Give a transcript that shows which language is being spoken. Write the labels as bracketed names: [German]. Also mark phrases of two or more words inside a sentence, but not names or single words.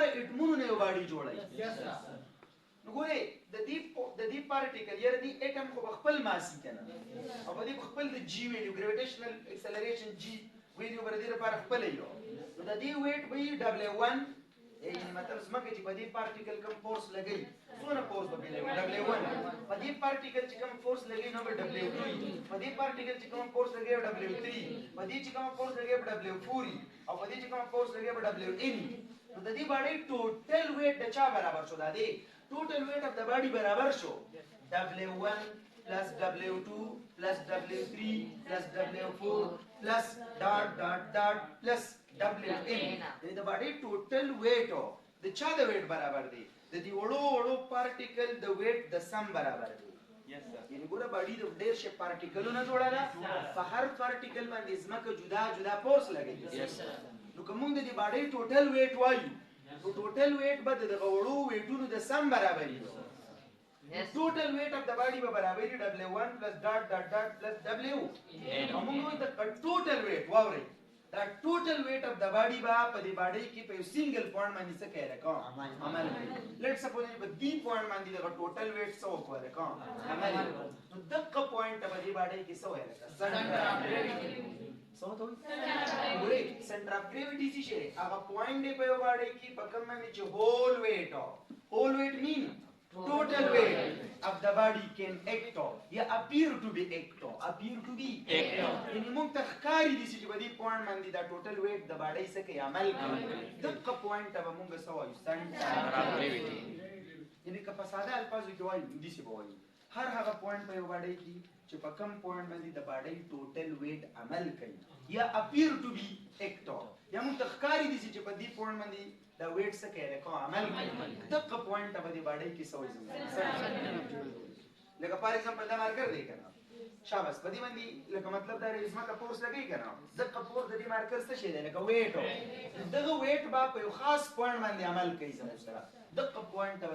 [Pashto] ایټمونو نه یو باډي جوړوي نو ګورئ د دې پارټیکل یا د دې ایټم خو په خپل ماسي که نه او په دې په خپل د [English] g value gravitational acceleration g value [Pashto] به د دې لپاره خپله یو نو د دې ویټ به وي W1 یعنی مطلب زمکه چې په دې پارټیکل کوم فورس لګوي څونه فورس به لګوي W1 په دې پارټیکل چې کوم فورس لګوي نو به W2 په دې پارټیکل چې کوم فورس لګوي W3 په دې چې کوم فورس لګوي W4 او په دې چې کوم فورس لګوي Wn نو د دې باډي [English] total weight [Pashto] د چا برابر شو دا دی [English] total weight of [Pashto] د باډي برابر شو [English] W1 plus W2 plus W3 plus W4 plus dot [Pashto] plus Wn د باډي [English] total weight [Pashto] او د چا د ویټ برابر دی د دې وړو پارټیکل د ویټ د سم برابر دی یعنی ګوره باډي د ډېر شي پارټیکلونه جوړه ده په هر پارټیکل باندې زمکه جدا فورس لګي نو کوم د دې باډي [English] total weight [Pashto] وایو نو [English] total weight [Pashto] به د وړو ویټونو د سم برابر دی [English] total weight of the body [Pashto] به برابر دی W1 [English] plus dot plus W [Pashto] نو موږ وایو د [English] total weight [Pashto] واورئ دا [English] total weight of the body [Pashto] به په دې باډي کې په یو [English] single point [Pashto] باندې څه کوي راکوم عمل کوي [English] let's suppose [Pashto] په دې پوینټ باندې د [English] total weight [Pashto] څه وکړي راکوم عمل نو دغه پوینټ په دې باډي کې څه وایي [English] centre of gravity [Pashto] څه وایي ګورئ [English] centre of gravity [Pashto] څه شي هغه پوینټ دی په یو باډي کې په کوم باندې چې [English] whole weight mean total weight of the body can act [Pashto] یا [English] appear to be [Pashto] یعنی موږ ته ښکاري دي چې په دې پوینټ باندې دا [English] total weight [Pashto] د باډۍ څه کوي عمل کوي دغه پوینټ ته به موږ څه وایو [English] centre of gravity [Pashto] یعنی که په ساده الفاظو کې وایو داسې به وایو هر هغه پوینټ په یو باډۍ کې چې په کم پوینټ باندې د باډۍ [English] total weight [Pashto] عمل کوي یا [English] appear to be act [Pashto] یا موږ ته ښکاري دي چې په دې پوینټ باندې دا ویټ څه کوي لکه عمل کوي دغه پوینټ ته به دې باډۍ کې څه وایي لکه [English] for example [Pashto] دا مارکر دی که نه شاباس په دې باندې لکه مطلب دا دی زمکه فورس لګوي که نه دغه فورس د دې مارکر څه شی دی لکه ویټ دغه ویټ به په یو خاص پوینټ باندې عمل کوي زموږ سره دغه پوینټ ته